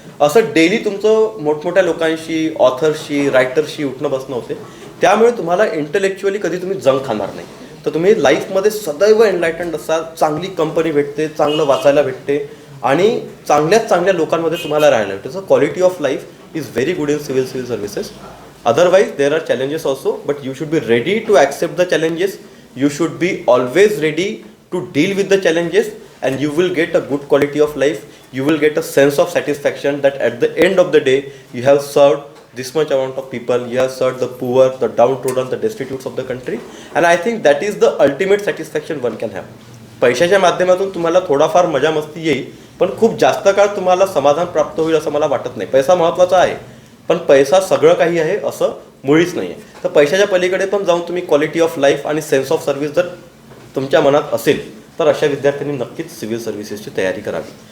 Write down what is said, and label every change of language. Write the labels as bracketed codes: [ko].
[mr] असं डेली तुमचं मोठमोठ्या लोकांशी, ऑथर्सशी, रायटर्सशी उठणं बसणं होते. त्यामुळे तुम्हाला इंटेलेक्च्युअली कधी तुम्ही जंग खाणार नाही. तर तुम्ही लाईफमध्ये सदैव एनलायटन्ड असाल, चांगली कंपनी भेटते, चांगलं वाचायला भेटते आणि चांगल्यात चांगल्या लोकांमध्ये तुम्हाला राहायला भेटते. [en] So quality of life is very good in civil services. Otherwise, there are challenges also, but you should be ready to accept the challenges. You should be always ready to deal with the challenges, and you will get a good quality of life. You will get a sense of satisfaction that at the end of the day, you have served this much amount of people. You have served the poor, the downtrodden, the destitutes of the country. And I think that is the ultimate satisfaction one can have. [mr] पैशाच्या माध्यमातून तुम्हाला थोडाफार मजा मस्ती येईल, पण खूप जास्त काळ तुम्हाला समाधान प्राप्त होईल असं मला वाटत नाही. पैसा महत्त्वाचा आहे, पण पैसा सगळं काही आहे असं मुळीच नाही आहे. तर पैशाच्या पलीकडे पण जाऊन तुम्ही क्वालिटी ऑफ लाईफ आणि सेन्स ऑफ सर्व्हिस जर तुमच्या मनात असेल तर अशा विद्यार्थ्यांनी नक्कीच सिव्हिल सर्व्हिसेसची तयारी करावी.